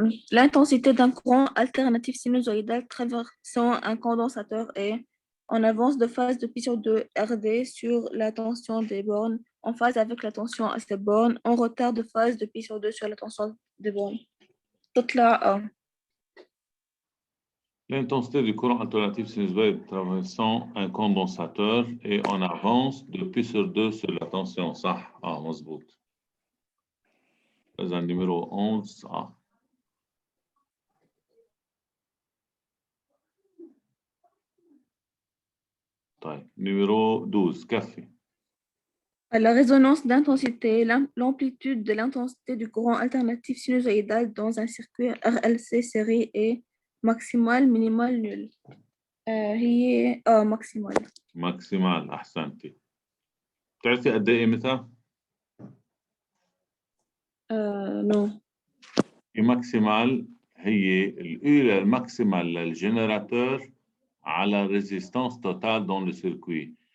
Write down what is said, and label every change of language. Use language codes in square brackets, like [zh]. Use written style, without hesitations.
[fr] L'intensité d'un courant alternatif sinusoïdal traversant un condensateur est en avance de phase de pi sur 2 RD sur la tension des bornes, en phase avec la tension à ces bornes, en retard de phase de pi sur 2 sur la tension des bornes. [ar] تطلع [fr] L'intensité du courant alternatif sinusoïde traversant un condensateur est en avance de pi sur 2 sur la tension. [ar] صح. مظبوط. إذا numéro 11 صح. طيب numéro 12 كفي. [fr] À la résonance d'intensité, l'amplitude de l'intensité du courant alternatif sinusoïdal dans un circuit RLC série est maximale, minimale, nulle. [ar] هي maximale. ماكسيمال أحسنتي. بتعرفي قد إيه قيمتها؟ [fr] Non. [ar] الماكسيمال هي الأولى الماكسيمال للجنراتور على [fr] ريزيستانس توتال دون لو سيركوي.